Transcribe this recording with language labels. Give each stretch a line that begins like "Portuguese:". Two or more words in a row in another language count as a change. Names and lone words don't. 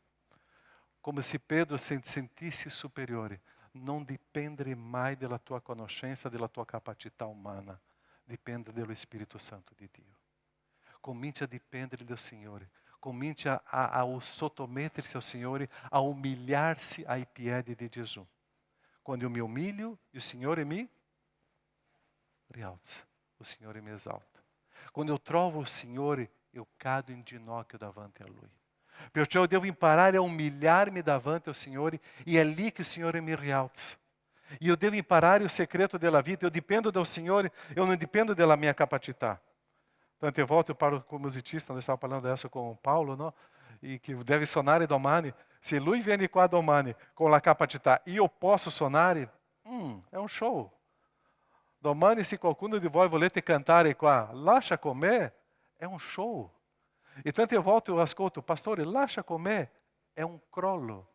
Italian: Come se Pedro si sentisse superiore. Non dipende mai della tua conoscenza, della tua capacità umana. Dipende dello Spirito Santo di Dio. Cominci a dipendere del Signore. Cominci a sottomettersi ao Signore, a umilhar-se ai piedi di Gesù.
Portuguese: Quando eu me humilho, o Signore
Italian: mi rialza. O Signore mi esalta.
Portuguese: Quando eu trovo o Signore, eu cado em
Italian: ginocchio davanti a Lui.
Portuguese: Perciò eu devo imparare a humilhar-me davanti ao Signore e é ali que o Signore
Italian: mi rialza. E eu devo imparare o segreto della vita.
Portuguese: Eu dependo do Signore, eu não dependo
Italian: della mia capacità. Tante volte
Portuguese: eu paro com o musicista, nós estávamos falando dessa com o Paulo, não? E que deve
Italian: suonare domani. Se lui viene qua domani com la capacità e eu posso suonare,
Portuguese: é um show.
Italian: Domani se qualcuno di voi volete cantare qua, lascia con me, è un show. E tante volte eu ascolto, pastore, lascia con me, è un crollo.